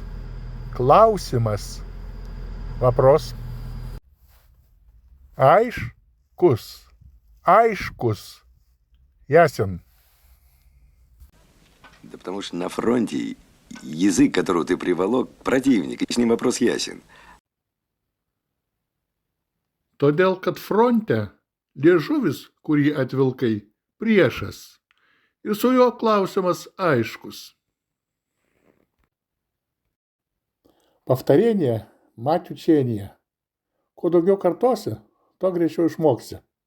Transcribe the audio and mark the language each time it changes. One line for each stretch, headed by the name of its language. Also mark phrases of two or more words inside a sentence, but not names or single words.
Lithuanian: Клаусимас. Вопрос. Aiškus. Aiškus.
Russian: Ясен. Да потому что на фронте язык, которого ты приволок, противник, и с ним вопрос ясен.
Lithuanian: Todėl, kad fronte liežuvis, kurį atvilkai, priešas. Ir su juo klausimas aiškus.
Russian: Повторение – мать учения.
Lithuanian: Kuo daugiau kartosi, tuo greičiau išmoksi.